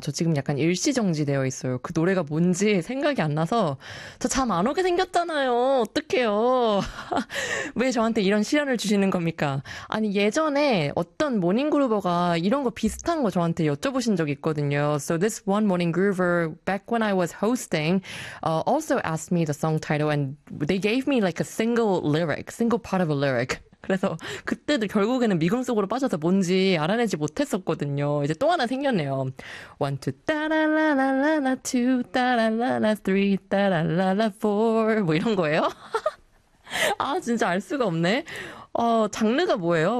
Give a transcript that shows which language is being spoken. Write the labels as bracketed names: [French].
[Korean] 저 지금 약간 일시정지되어 있어요. 그 노래가 뭔지 생각이 안 나서 저잠안 오게 생겼잖아요. 어떡해요. 왜 저한테 이런 시련을 주시는 겁니까? 아니 예전에 어떤 모닝그루버가 이런 거 비슷한 거 저한테 여쭤보신 적 있거든요. [English] So this one morning groover back when I was hosting also asked me the song title and they gave me like a single lyric, single part of a lyric. [Korean] 그래서 그때도 결국에는 미궁 속으로 빠져서 뭔지 알아내지 못했었거든요. 이제 또 하나 생겼네요. 1, 2, 따라라라라, 2, 따라라라, 3, 따라라라, 4. 뭐 이런 거예요? 아, 진짜 알 수가 없네. 장르가 뭐예요?